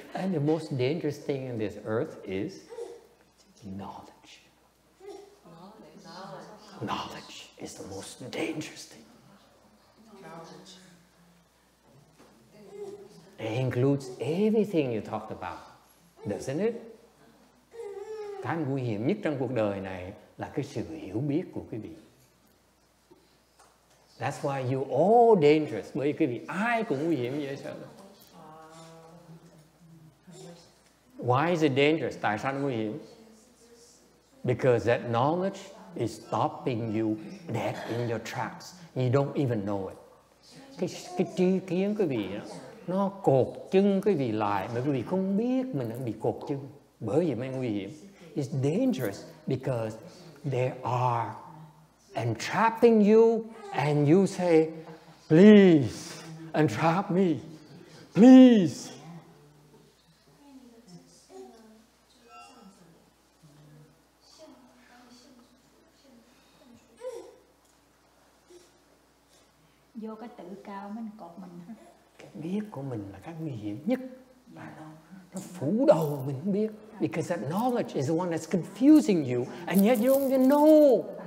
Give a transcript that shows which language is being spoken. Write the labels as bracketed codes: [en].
[en] And the most dangerous thing in this earth is knowledge. Knowledge is the most dangerous thing. It includes everything you talked about, doesn't it? [vi] Cái nguy hiểm nhất trong cuộc đời này là cái sự hiểu biết của quý vị. [en] That's why you all dangerous. [vi] Bởi vì quý vị ai cũng nguy hiểm dễ sợ. [en] Why is it dangerous? [vi] Tại sao nó nguy hiểm? [en] Because that knowledge is stopping you dead in your tracks. You don't even know it. [vi] Cái tri kiến quý vị đó, nó cột chân quý vị lại mà quý vị không biết mình đang bị cột chân. Bởi vì mới nguy hiểm. [en] It's dangerous because they are entrapping you and you say, please, entrap me, please. [vi] Vô cái tự cao mình cột mình. Cái biết của mình là cái nguy hiểm nhất. Nó phủ đầu mình không biết. [en] Because that knowledge is the one that's confusing you and yet you don't even know.